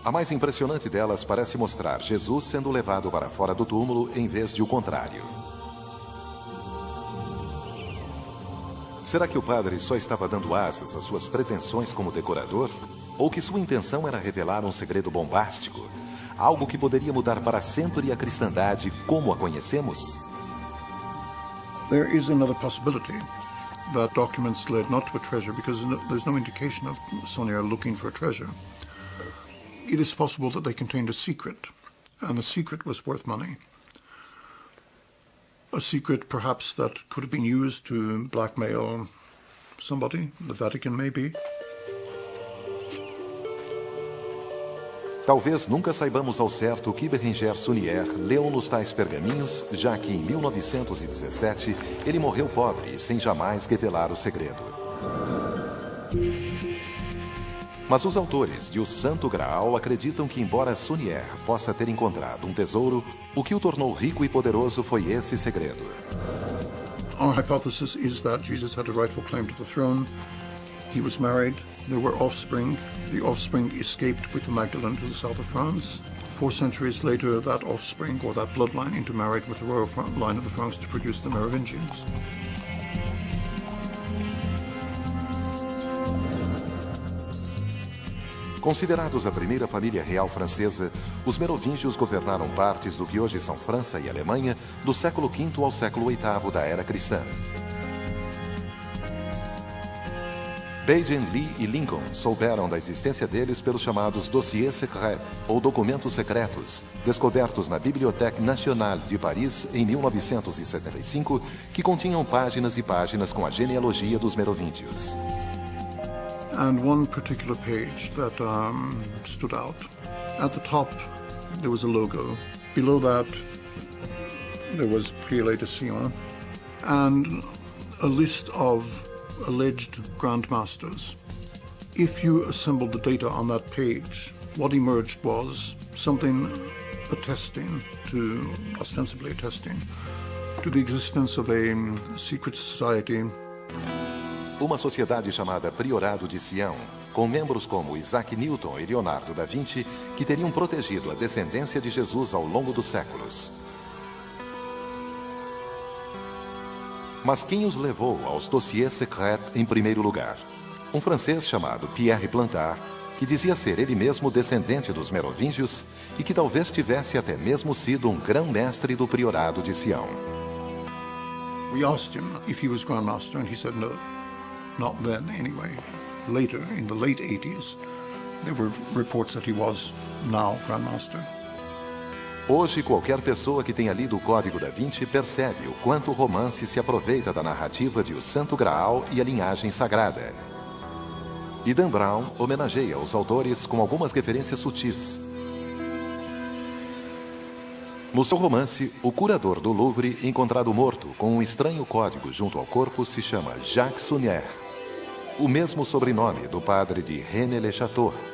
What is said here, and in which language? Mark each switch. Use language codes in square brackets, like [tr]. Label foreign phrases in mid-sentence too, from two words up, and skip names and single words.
[pt] A mais impressionante delas parece mostrar Jesus sendo levado para fora do túmulo em vez de o contrário. Será que o padre só estava dando asas às suas pretensões como decorador? Ou que sua intenção era revelar um segredo bombástico? Algo que poderia mudar para sempre a cristandade como a conhecemos? [en] There is another possibility that documents led not to a treasure because there's no indication of Sonier looking for a treasure. It is possible that they contained a secret, and the secret was worth money. A secret, perhaps, that could have been used to blackmail somebody, the Vatican maybe. [pt] Talvez nunca saibamos ao certo o que Bérenger Saunier leu nos tais pergaminhos, já que em 1917 ele morreu pobre e sem jamais revelar o segredo. Mas os autores de O Santo Graal acreditam que, embora Saunier possa ter encontrado um tesouro, o que o tornou rico e poderoso foi esse segredo. [en] Our hypothesis is that Jesus had a rightful claim to the throne. He was married. There were offspring. The offspring escaped with the Magdalene to the south of France. 4 centuries later, that offspring, or that bloodline, intermarried with the royal line of the Franks to produce the Merovingians. [pt] Considerados a primeira família real francesa, os merovingios governaram partes do que hoje são França e Alemanha do século V ao século VIII da era cristã. Bacon, Lee e Lincoln souberam da existência deles pelos chamados [fr] dossiers secrets, [pt] ou documentos secretos, descobertos na Bibliothèque Nationale de Paris em 1975, que continham páginas e páginas com a genealogia dos merovingios. [en] And one particular page that stood out. At the top, there was a logo. Below that, there was Prélé de Sion, and a list of alleged grandmasters. If you assembled the data on that page, what emerged was something ostensibly attesting to the existence of a secret society. [pt] Uma sociedade chamada Priorado de Sião, com membros como Isaac Newton e Leonardo da Vinci, que teriam protegido a descendência de Jesus ao longo dos séculos. Mas quem os levou aos [fr] dossiers secrets [pt] em primeiro lugar? Um francês chamado Pierre Plantard, que dizia ser ele mesmo descendente dos merovingios e que talvez tivesse até mesmo sido um grão-mestre do Priorado de Sião. [en] We asked him if he was Grand Master, and he said no. Not then, anyway. Later, in the late 80s, there were reports that he was now Grand Master. [pt] Hoje, qualquer pessoa que tenha lido o Código da Vinci percebe o quanto o romance se aproveita da narrativa de O Santo Graal e a linhagem sagrada. E Dan Brown homenageia os autores com algumas referências sutis. No seu romance, o curador do Louvre, encontrado morto com um estranho código junto ao corpo, se chama Jacques Saunier, o mesmo sobrenome do padre de Rennes-le-Château.